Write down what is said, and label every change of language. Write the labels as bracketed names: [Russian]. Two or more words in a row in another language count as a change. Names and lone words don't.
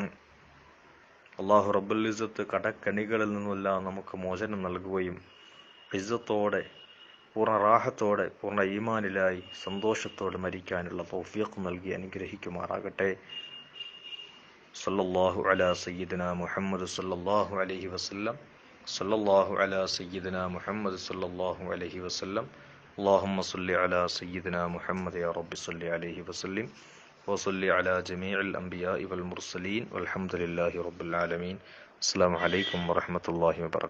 [Malayalam] അള്ളാഹു റബ്ബുൽ ഇസ്സത്ത് കടക്കണികളിൽ നിന്നെല്ലാം നമുക്ക് മോചനം നൽകുകയും ഇസ്സത്തോടെ, പൂർണ്ണ റാഹത്തോടെ, പൂർണ്ണ ഈമാനിലായി സന്തോഷത്തോടെ മരിക്കാനുള്ള തൗഫീഖ് നൽകി അനുഗ്രഹിക്കുമാറാകട്ടെ. [Arabic] صلى الله على سيدنا محمد صلى الله عليه وسلم. صلى الله على سيدنا محمد صلى الله عليه وسلم. اللهم صل على سيدنا محمد يا رب صل عليه وسلم وصل على جميع الأنبياء والمرسلين والحمد لله رب العالمين. السلام عليكم ورحمة الله وبركاته.